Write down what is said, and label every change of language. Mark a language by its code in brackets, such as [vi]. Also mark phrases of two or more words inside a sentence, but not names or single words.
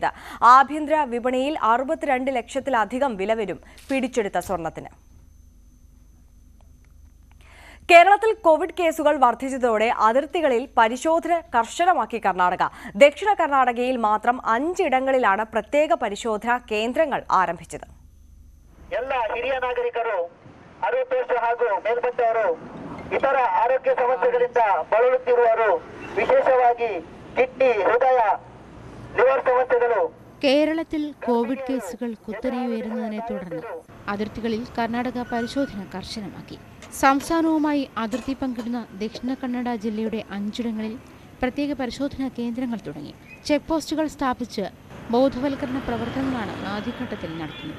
[ml] ആഭ്യന്തര വിപണിയിൽ 62 ലക്ഷത്തിലധികം വില വരും പിടിച്ചെടുത്ത സ്വർണത്തിന്. കേരളത്തിൽ കോവിഡ് കേസുകൾ വർദ്ധിച്ചതോടെ അതിർത്തികളിൽ പരിശോധന കർശനമാക്കി കർണാടക. ദക്ഷിണ കർണാടകയിൽ മാത്രം 5 ഇടങ്ങളിലാണ് പ്രത്യേക പരിശോധനാ കേന്ദ്രങ്ങൾ ആരംഭിച്ചത്. [kn] ಎಲ್ಲ ಹಿರಿಯ ನಾಗರಿಕರು 60 ವರ್ಷ ಹಾಗೂ ಮೇಲ್ಪಟ್ಟವರು ಇತರ ಆರೋಗ್ಯ ಸಮಸ್ಯೆಗಳಿಂದ ಬಳಲುತ್ತಿರುವವರು ವಿಶೇಷವಾಗಿ ಕಿಡ್ನಿ ಹೃದಯ ಲಿವರ್ ಸಮಸ್ಯೆಗಳು [ml] കേരളത്തിൽ കോവിഡ് കേസുകൾ കുത്തനെയുയരുന്നതിനെ തുടർന്ന് അതിർത്തികളിൽ കർണാടക പരിശോധന കർശനമാക്കി. സംസ്ഥാനവുമായി അതിർത്തി പങ്കിടുന്ന ദക്ഷിണ കന്നഡ ജില്ലയുടെ 5 ഇടങ്ങളിൽ പ്രത്യേക പരിശോധനാ കേന്ദ്രങ്ങൾ തുടങ്ങി. ചെക്ക് പോസ്റ്റുകൾ സ്ഥാപിച്ച് ബോധവൽക്കരണ പ്രവർത്തനങ്ങളാണ് ആദ്യഘട്ടത്തിൽ നടത്തുന്നത്.